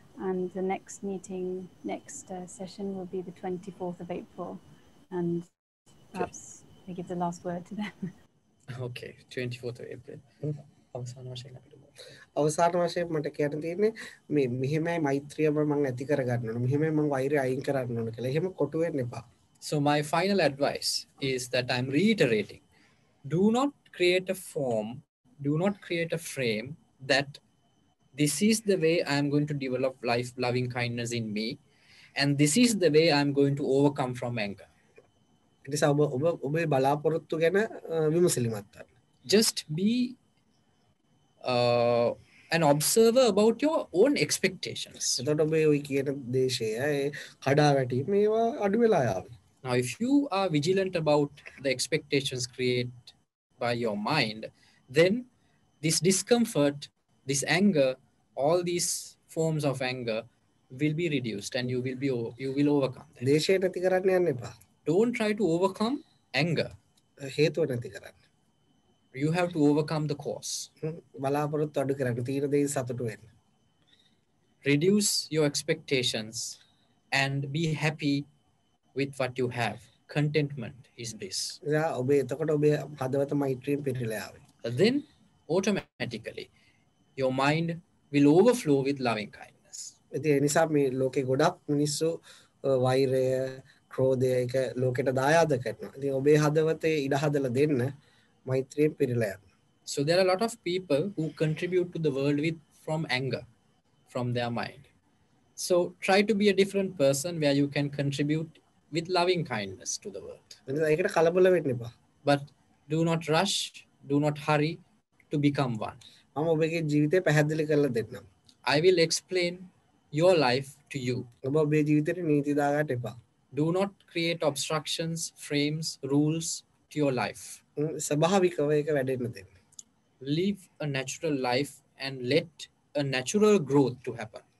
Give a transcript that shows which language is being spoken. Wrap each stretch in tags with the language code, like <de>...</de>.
<en>And the next meeting, next session will be the 24th of April. And perhaps I give the last word to them. Okay, 24th of April.</en> <si>අවසාන වශයෙන් අපිට අවසාන වශයෙන් මට කියන්න තියෙන්නේ මේ මෙහෙමයි මෛත්‍රිය මම ඇති කරගන්න ඕන. මෙහෙමයි මම වෛරය අයින් කරන්න ඕන කියලා. එහෙම කොටු වෙන්න එපා.</si> <en>So my final advice is that I'm reiterating. Do not create a form, do not create a frame that this is the way I'm going to develop life loving kindness in me, and this is the way I'm going to overcome from anger.</en> <si>එනිසා ඔබේ බලාපොරොත්තු ගැන විමසිලිමත් වන්න.</si> <en>Just be an observer about your own expectations.</en> <si>එතකොට ඔබේ ওই කියන දේශය කඩා වැටීම මේවා අඩු වෙලා යාවි.</si> <en>Now if you are vigilant about the expectations created by your mind, then this discomfort, this anger, all these forms of anger will be reduced and you will overcome that.</en> <si>දේශය නැති කරන්න යන්න එපා.</si> <en>Don't try to overcome anger.</en> <si>හේතුව නැති කරන්න.</si> <en>You have to overcome the cause.</en> <si>බලාපොරොත්තු අඩු කරන්න. තීන දෙයින් සතුටු වෙන්න.</si> <en>Reduce your expectations and be happy with what you have. Contentment is bliss.</en> <si>ඔබේ එතකොට ඔබේ හදවත මෛත්‍රියෙන් පිරීලා යාවි.</si> <en>Then automatically your mind will overflow with loving kindness.</en> <si>ඉතින් ඒ නිසා මේ ලෝකේ ගොඩක් මිනිස්සු වෛරය, ක්‍රෝධය එක ලෝකෙට දායාද කරනවා. ඉතින් ඔබේ හදවතේ ඉඩ හදලා දෙන්න මෛත්‍රියෙන් පිරීලා යන්න.</si> <en>So there are a lot of people who contribute to the world from anger, from their mind. So try to be a different person where you can contribute with loving kindness to the world.</en> <si>ඒකට කලබල වෙන්න එපා.</si> <en>But do not rush, do not hurry to become one.</en> <si>මම ඔබගේ ජීවිතය පැහැදිලි කරලා දෙන්නම්.</si> <en>I will explain your life to you.</en> <si>ඔබ ඔබේ ජීවිතේට නීති දාගන්න එපා.</si> <en>Do not create obstructions, frames, rules to your life.</en> <si>ස්වභාවිකව ඒක වැඩෙන්න දෙන්න.</si> <en>Live a natural life and let a natural growth to happen.</en>